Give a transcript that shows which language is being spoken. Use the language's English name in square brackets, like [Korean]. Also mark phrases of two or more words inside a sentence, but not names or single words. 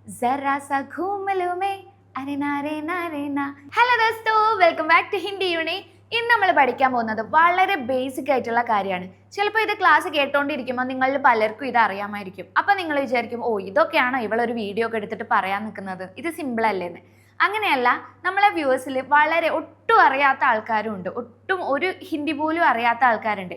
[Hindi] जरा सा घूम लूं मैं अरे ना रे ना रे ना. [Malayalam] ഹലോ ദോസ്തോ, [English] welcome back to [Malayalam] ഹിന്ദി യൂണി. ഇന്ന് നമ്മൾ പഠിക്കാൻ പോകുന്നത് വളരെ ബേസിക് ആയിട്ടുള്ള കാര്യമാണ്. ചിലപ്പോൾ ഇത് ക്ലാസ് കേട്ടോണ്ടിരിക്കുമ്പോൾ നിങ്ങളിൽ പലർക്കും ഇത് അറിയാമായിരിക്കും. അപ്പം നിങ്ങൾ വിചാരിക്കും, ഓ ഇതൊക്കെയാണോ ഇവളൊരു വീഡിയോ ഒക്കെ എടുത്തിട്ട് പറയാൻ നിൽക്കുന്നത്, ഇത് സിമ്പിൾ അല്ലേന്ന്. അങ്ങനെയല്ല, നമ്മളെ വ്യൂവേഴ്സിൽ വളരെ ഒട്ടും അറിയാത്ത ആൾക്കാരും ഉണ്ട്, ഒട്ടും ഒരു ഹിന്ദി പോലും അറിയാത്ത ആൾക്കാരുണ്ട്.